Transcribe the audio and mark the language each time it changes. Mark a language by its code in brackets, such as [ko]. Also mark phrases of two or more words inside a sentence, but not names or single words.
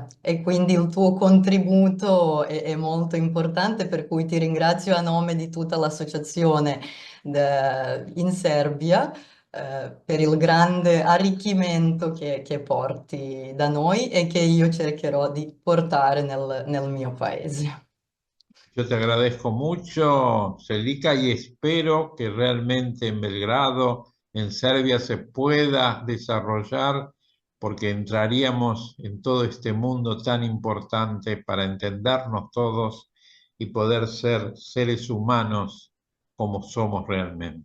[it] E quindi il tuo contributo è molto importante, per cui ti ringrazio a nome di tutta l'associazione in Serbia per il grande arricchimento che porti da noi e che io cercherò di portare nel mio paese. [es] Yo te agradezco mucho, Celica, y espero que realmente en Belgrado, en Serbia, se pueda desarrollar, porque entraríamos en todo este mundo tan importante para entendernos todos y poder ser seres humanos como somos realmente.